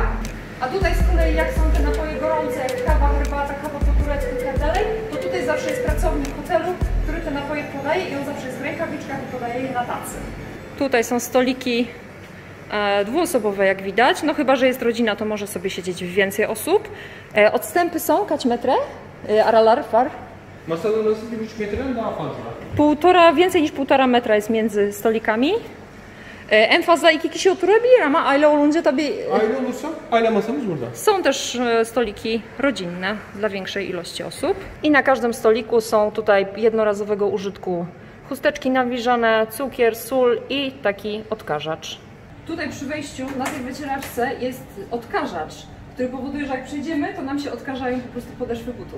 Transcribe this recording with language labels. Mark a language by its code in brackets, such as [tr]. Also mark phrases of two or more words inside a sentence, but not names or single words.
[pl] A tutaj z kolei jak są te napoje gorące, jak kawa, herbata, kawa po turecku i tak dalej, to tutaj zawsze jest pracownik hotelu, który te napoje podaje i on zawsze jest w rękawiczkach i podaje je na tacy. Tutaj są stoliki dwuosobowe, jak widać, no chyba że jest rodzina, to może sobie siedzieć więcej osób. Odstępy są [tr] kaç metre? Aralar var. Masanın arası 1,5 metreden daha fazla. [pl] Więcej niż 1,5 metra jest między stolikami. [tr] En fazla 2 kişi oturabilir ama aile olunca tabii... Aile olursa aile masamız burada. [pl] Są też stoliki rodzinne dla większej ilości osób. I na każdym stoliku są tutaj jednorazowego użytku chusteczki nawilżane, cukier, sól i taki odkażacz. Tutaj przy wejściu na tej wycieraczce jest odkażacz, który powoduje, że jak przejdziemy, to nam się odkażają po prostu podeszwy butów.